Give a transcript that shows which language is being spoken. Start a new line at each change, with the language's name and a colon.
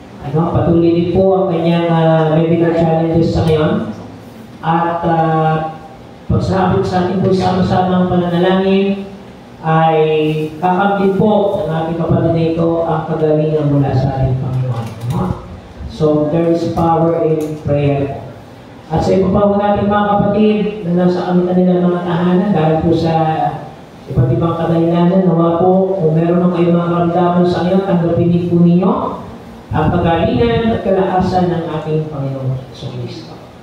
Filipino: Patuloy din po ang kanyang medical challenges sa ngayon. At pagsabot sa ating po sama-sama ang pananalangin, ay kakamtin po ng ating kapatid na ito ang kagalingan mula sa ating Panginoon.
English: So, there is power in prayer.
Filipino: At sa iba pa po natin mga kapatid na nasa kanilang mga tahanan, dahil po sa iba't ibang kadahilanan, nawa po, kung meron ng kayong mga karamdaman sa ngayon, tanggapin po ninyo ang pagalingan at kalakasan ng ating Panginoon Kristo.